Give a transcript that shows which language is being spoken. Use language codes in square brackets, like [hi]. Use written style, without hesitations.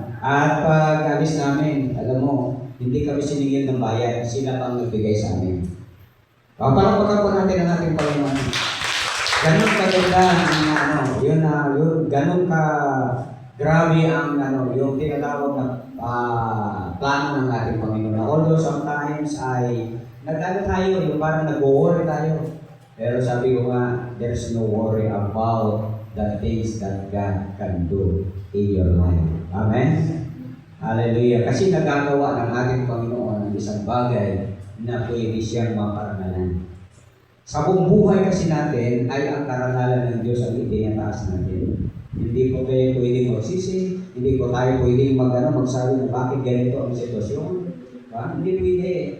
[tl] At pag alis namin, alam mo, hindi kami siningil ng bayan, sila pang nagbigay sa amin. Palakpakan po natin ang ating Panginoon. Ganun kaganda ang yun ganun ka grabe ang yung tinatawag na plano ng ating Panginoon. [en] Although sometimes [tl] ay tayo, yung parang nag-worry tayo. Pero sabi ko nga, [en] there's no worry about the things that God can do in your life. Amen? Hallelujah. [tl] Kasi nagagawa ng ating Panginoon ang isang bagay na pwede siyang maparangalan. Sa buong buhay kasi natin ay ang karangalan ng Diyos ang itinataas natin. Hindi po tayo pwedeng magsisi, hindi po tayo pwedeng magsabi na bakit ganito ang sitwasyon. Hindi pwede.